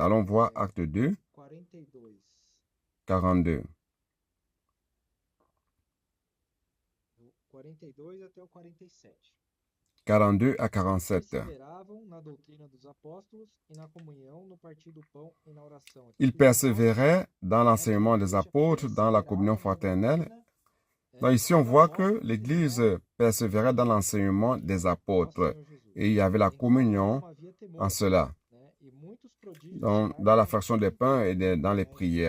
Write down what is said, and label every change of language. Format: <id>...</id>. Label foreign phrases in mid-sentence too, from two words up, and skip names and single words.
<fr>Allons voir Acte 2, 42.</fr> <pt>42 até o 47.</pt> <fr>42 à 47.</fr> <pt>Perseveravam na doutrina dos apóstolos e na comunhão, no partir do pão e na oração.</pt> <fr>Il persévérait dans l'enseignement des apôtres, dans la communion fraternelle. Donc ici, on voit que l'Église persévérait dans l'enseignement des apôtres. Et il y avait la communion en cela. Dans la fraction des pains et dans les prières.</fr>